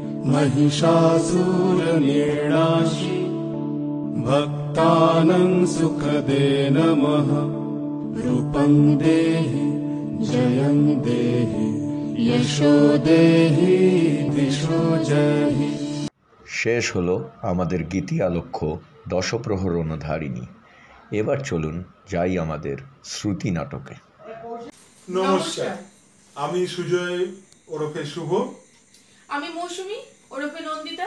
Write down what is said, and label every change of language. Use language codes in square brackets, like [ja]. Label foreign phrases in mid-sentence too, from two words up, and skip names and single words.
[sa] महिषासुरनिर्णाशि भक्तानां सुखदे नमः। रूपं देहि जयं देहि यशो देहि दिशो जहि। [bn] শেষ হলো আমাদের গীতি আলক্ষ্য দশপ্রহর অনুধারিণী। এবার চলুন যাই আমাদের শ্রুতি নাটকে। নমস্কার, আমি সুজয় ওরফে শুভ। আমি মৌসুমী ওরফে নন্দিতা।